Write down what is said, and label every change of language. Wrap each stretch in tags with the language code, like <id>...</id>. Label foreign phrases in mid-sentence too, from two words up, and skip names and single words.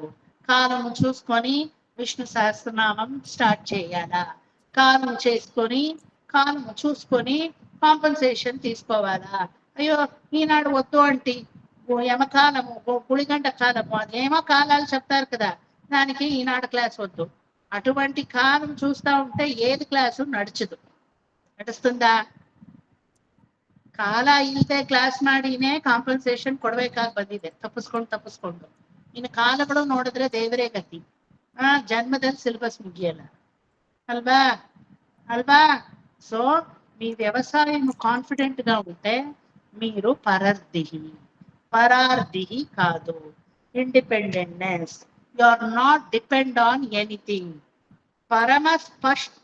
<te>కాలము చూసుకొని విష్ణు సహస్రనామం స్టార్ట్ చేయాలా, కాలం చూసుకొని కాంపన్సేషన్ తీసుకోవాలా? అయ్యో ఈనాడు వద్దు అంటే యమకాలము, గుళిగంట కాలము, అదేమో కాలాలు చెప్తారు కదా, దానికి ఈనాడు క్లాస్ వద్దు. అటువంటి కాలం చూస్తా ఉంటే ఏది క్లాసు నడిస్తుందా?</te> <kn>ಕಾಲ ಇಲ್ಲದೆ ಕ್ಲಾಸ್ ಮಾಡಿನೇ ಕಾಂಪನ್ಸೇಷನ್ ಕೊಡ್ಬೇಕಾಗಿ ಬಂದಿದೆ, ತಪ್ಪಿಸ್ಕೊಂಡು ಇನ್ನು ಕಾಲಗಳು ನೋಡಿದ್ರೆ ದೇವರೇ ಗತಿ. ಜನ್ಮದಲ್ಲಿ ಸಿಲೆಬಸ್ ಮುಗಿಯಲ್ಲ అల్వా.</kn> <te>సో మీ వ్యవసాయం కాన్ఫిడెంట్ గా ఉంటే మీరు పరార్దిహి కాదు.</te> <en>Independentness, you are not depend on anything.</en> <te>పరమ స్పష్ట.</te>